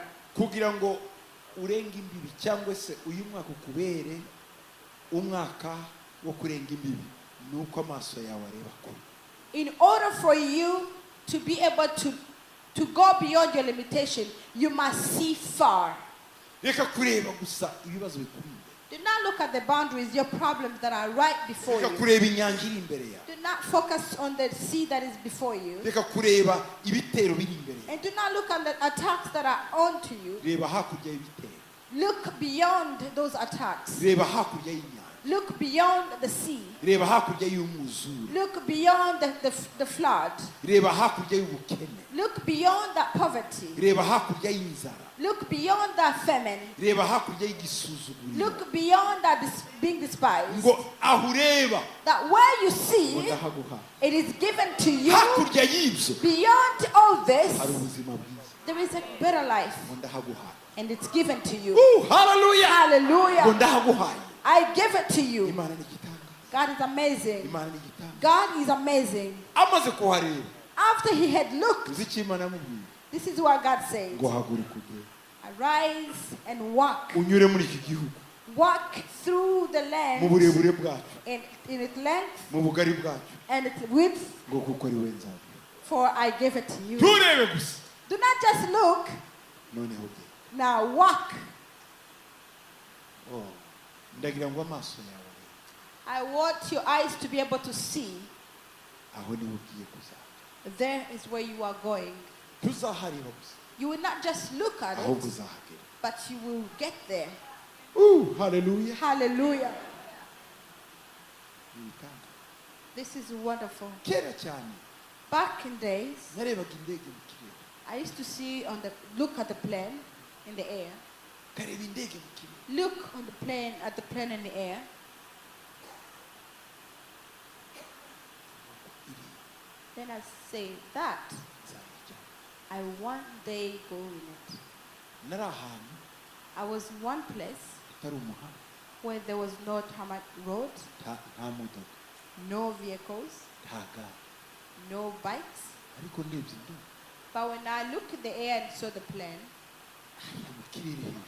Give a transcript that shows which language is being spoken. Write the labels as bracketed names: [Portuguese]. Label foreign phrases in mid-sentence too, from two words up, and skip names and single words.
[Kinyarwanda] Kugira ngo urenge imbibi cyangwa se uyu mwaka ukubere umwaka wo kurenga imbibi nuko amaso yawe areba kure. [English] In order for you to be able to go beyond your limitation, you must see far. [Kinyarwanda] Reka kureba gusa ibibazo bikuri. [English] Do not look at the boundaries, your problems that are right before [Kinyarwanda] Reka [English] you. [Kinyarwanda] kureba inyanja iri imbere yawe. [English] Do not focus on the sea that is before you. [Kinyarwanda] Reka kureba ibitero biri imbere yawe. [English] And do not look at the attacks that are onto you. [Kinyarwanda] Reba hakurya y'ibitero. [English] Look beyond those attacks. [Kinyarwanda] Reba hakurya y'inyanja. [English] Look beyond the sea. [Kinyarwanda] Reba hakurya y'umwuzure. [English] Look beyond the flood. [Kinyarwanda] Reba hakurya y'ubukene. [English] Look beyond that poverty. [Kinyarwanda] Reba hakurya y'inzara. [English] Look beyond that famine. [Kinyarwanda] Reba hakurya y'igisuzuguriro. [English] Look beyond that being despised. [Kinyarwanda] Ngo aho ureba [English] That where you see, [Kinyarwanda] ndahaguha. [English] it is given to you. [Kinyarwanda] Hakurya y'ibyo [English] Beyond all this, [Kinyarwanda] hari ubuzima bwiza. [English] there is a better life. [Kinyarwanda] Ngo ndahaguha. [English] And it's given to you. [Kinyarwanda] Hallelujah. Ngo [English] Hallelujah. [Kinyarwanda] ndahaguhaye. [English] I give it to you. [Kinyarwanda] Imana ni igitanga. [English] God is amazing. [Kinyarwanda] Imana ni igitanga. [English] God is amazing. [Kinyarwanda] Amaze kuhareba. [English] After he had looked, [Kinyarwanda] Uzi icyo Imana yamubwiye? [English] this is what God says. [Kinyarwanda] Ngo haguruka ugende. [English] Arise and walk. [Kinyarwanda] Unyure muri iki gihugu. [English] Walk through the [Kinyarwanda] Mu [English] land [Kinyarwanda] burebure bwacu. [English] in its length [Kinyarwanda] Mu bugari bwacu. [English] and its width, [Kinyarwanda] Ngo kuko ari we nzabe. [English] for I give it to you. [Kinyarwanda] Nturebe gusa. [English] Do not just look, [Kinyarwanda] Noneho ugende. [English] now walk. [Kinyarwanda] Oh. Ndagira ngo amaso yawe [English] I want your eyes to be able to see. [Kinyarwanda] aho niho ugiye kuzajya. [English] There is where you are going. [Kinyarwanda] Tuzahareba gusa. [English] You will not just look at [Kinyarwanda] Ahubwo [English] it, [Kinyarwanda] uzahagera. [English] but you will get there. [Kinyarwanda] Hallelujah. [English] Hallelujah. [Kinyarwanda] Ibitanga. [English] This is wonderful. [Kinyarwanda] Kera cyane [English] Back in days, [Kinyarwanda] narebaga indege mu kirere. [English] I used to see look at the plane in the air. [Kinyarwanda] Kareba indege mu kirere. [English] Look on the plane at the plane in the air. Then I say that [Kinyarwanda] Nzayijyamo. [English] I one day go in it. [Kinyarwanda] Nari ahantu [English] I was in one place [Kinyarwanda] hatari umuhanda. [English] where there was no tarmac road, [Kinyarwanda] Nta modoka. [English] no vehicles, [Kinyarwanda] Nta gare. [English] no bikes. [Kinyarwanda] Ariko ndebye indege. [English] But when I looked in the air and saw the plane, [Kinyarwanda] Hariya mu kirere hejuru.